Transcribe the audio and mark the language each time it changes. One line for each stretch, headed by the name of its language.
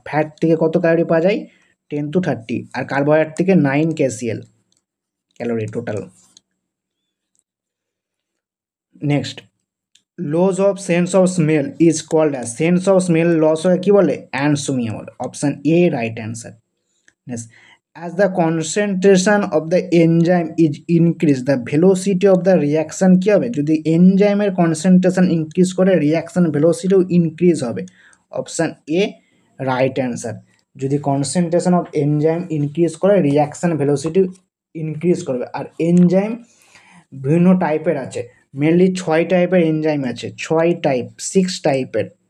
Bangla: Fat থেকে কত calorie পাওয়া যায়?
English: 10 to 30,
Bangla: আর কার্বোহাইড্রেট থেকে 9 kcal calorie total.
English: next, loss of sense of smell is called as, sense of smell loss
Bangla: হয় কি বলে?
English: Anosmia বলে। Option A right answer. Next, as the concentration of the enzyme is increased the velocity of the reaction
Bangla: কি হবে? যদি এনজাইমের concentration increase করে reaction ভেলোসিটিও increase হবে।
English: Option A right answer.
Bangla: যদি কনসেন্ট্রেশন অফ এনজাইম ইনক্রিজ করে রিয়াকশন ভেলোসিটি ইনক্রিজ করবে। আর enzyme বিভিন্ন টাইপের আছে, মেনলি 6 টাইপের এনজাইম আছে, 6 টাইপ, 6 টাইপের।